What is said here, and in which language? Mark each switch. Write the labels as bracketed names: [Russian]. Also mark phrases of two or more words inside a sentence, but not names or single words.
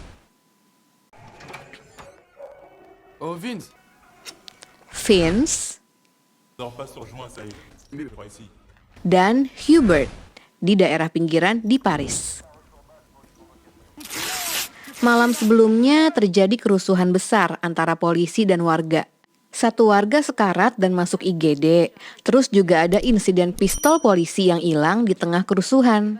[French] Oh, Vince. Vince, Dors pas sur joint, ça y est. C'est pas ici. [Indonesian] dan Hubert di daerah pinggiran di Paris. Malam sebelumnya terjadi kerusuhan besar antara polisi dan warga. Satu warga sekarat dan masuk IGD. Terus juga ada insiden pistol polisi yang hilang di tengah kerusuhan.